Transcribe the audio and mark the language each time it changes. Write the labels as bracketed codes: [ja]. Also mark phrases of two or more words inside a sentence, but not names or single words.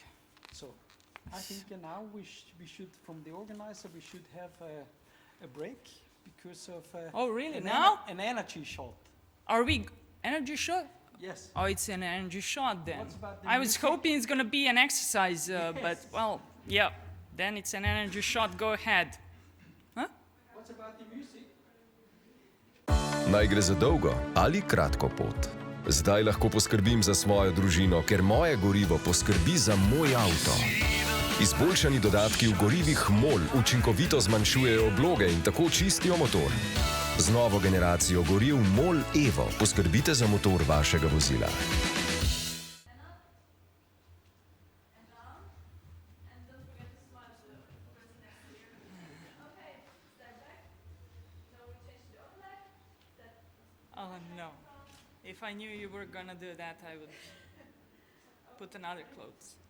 [en] So I think now we should, from the organizer, we should have a break because of Oh, really? Now? An energy shot. Are we energy shot? Yes. Oh, it's an energy shot then. What's about the I was music? hoping it's going to be an exercise, but, well, yeah, then it's an energy shot. Go ahead. Huh? What's about the music? [sl] Naj gre za dolgo ali kratko pot. Zdaj lahko poskrbim za svojo družino, ker moje gorivo poskrbi za moj avto. Izboljšani dodatki v gorivih MOL učinkovito zmanjšujejo obloge in tako čistijo motor. Z novo generacijo goriv MOL Evo poskrbite za motor vašega vozila. [en] Oh, no. If I knew you were going to do that, I would put another clothes.